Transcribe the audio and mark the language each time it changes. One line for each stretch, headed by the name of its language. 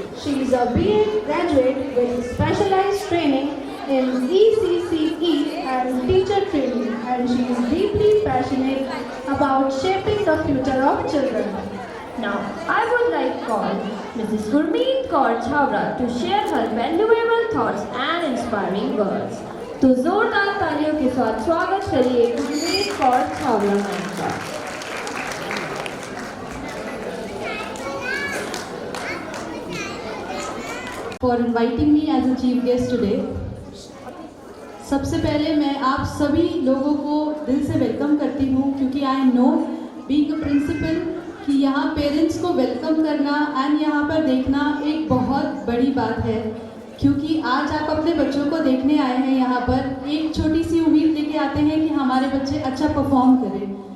English: She is a BA graduate with specialized training in ECCE and teacher training, and she is deeply passionate about shaping the future of children. Now, I would like to call Mrs. Gurmeet Kaur Chhabra to share her valuable thoughts and inspiring words.
Hindi: तो जोरदार तालियों के साथ स्वागत करिए Gurmeet Kaur Chhawla ma'am का।
English: For inviting me as a chief guest today.
Hindi: सबसे पहले मैं आप सभी लोगों को दिल से वेलकम करती हूँ, क्योंकि
English: I know being a principal
Hindi: कि यहाँ पेरेंट्स को वेलकम करना एंड यहाँ पर देखना एक बहुत बड़ी बात है, क्योंकि आज आप अपने बच्चों को देखने आए हैं यहाँ पर, एक छोटी सी उम्मीद लेके आते हैं कि हमारे बच्चे अच्छा परफॉर्म करें।